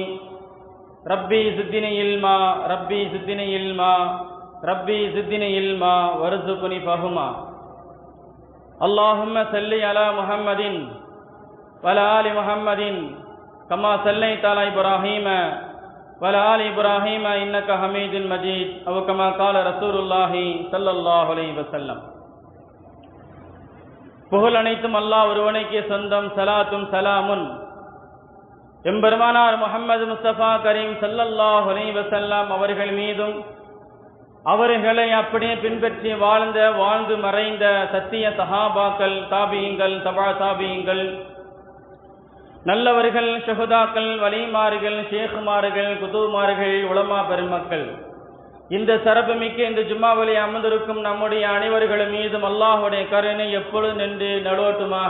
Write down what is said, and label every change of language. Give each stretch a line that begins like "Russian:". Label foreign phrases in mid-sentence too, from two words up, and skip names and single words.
Arabic: ربي زدني علما ربي زدني علما ربي زدني علما وارزقني فهما. اللهم صل على محمد وعلى آل محمد كما صليت على إبراهيم وعلى آل إبراهيم إنك حميد مجيد، أو كما قال رسول الله صلى الله عليه وسلم.
Tamil: புகழ் அனைத்தும் அல்லாஹ் ஒருவனுக்கே சொந்தம்.
Arabic: صلاة وسلام
Tamil: எம்பெருமானார் முஹம்மது முஸ்தபா கரீம்
Arabic: صلى الله عليه وسلم
Tamil: அவர்கள் மீதும், அவர்களை அப்படியே பின்பற்றி வாழ்ந்து மறைந்த சத்திய சஹாபாக்கள், தாபியீங்கள், தபா தாபியீங்கள், நல்லவர்கள், ஷஹதாக்கள், வலிமார்கள், ஷேகுமார்கள், குதுமார்கள், உலமா பெருமக்கள், இந்த சிறப்புமிக்க இந்த ஜும்மாவிலே அமர்ந்திருக்கும் நம்முடைய அனைவர்கள் மீதும் அல்லாஹ்வுடைய கருணை எப்பொழுது நின்று நலோட்டுமாக.